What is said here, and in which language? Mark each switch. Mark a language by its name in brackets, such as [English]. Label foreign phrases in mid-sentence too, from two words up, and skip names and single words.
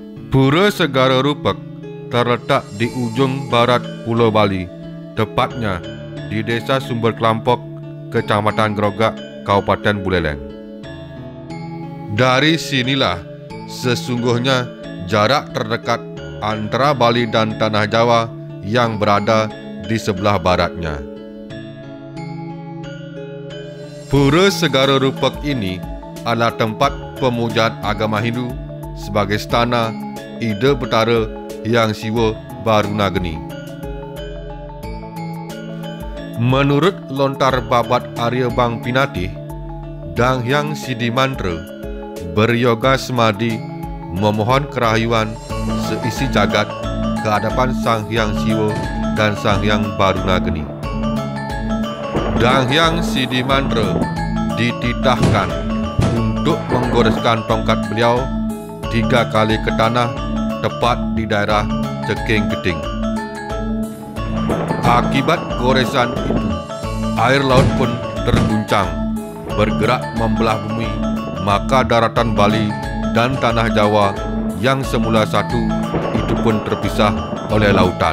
[Indonesian] Pura Segara Rupek terletak di ujung barat Pulau Bali, tepatnya di Desa Sumber Kelampok, Kecamatan Gerogak, Kabupaten Buleleng. Dari sinilah sesungguhnya jarak terdekat antara Bali dan Tanah Jawa yang berada di sebelah baratnya. Pura Segara Rupek ini adalah tempat pemujaan agama Hindu sebagai stana Ida Betara Hyang Siwa Barunagini. Menurut lontar babat Arya Bang Pinatih, Dang Hyang Sidi Mantra beryoga semadi memohon kerahayuan seisi jagat ke hadapan Sang Hyang Siwa dan Sang Hyang Barunagini. Dang Hyang Sidi Mantra dititahkan untuk menggoreskan tongkat beliau 3 kali ke tanah tepat di daerah Ceking Keting. Akibat goresan itu, air laut pun terguncang, bergerak membelah bumi, maka daratan Bali dan Tanah Jawa yang semula satu itu pun terpisah oleh lautan.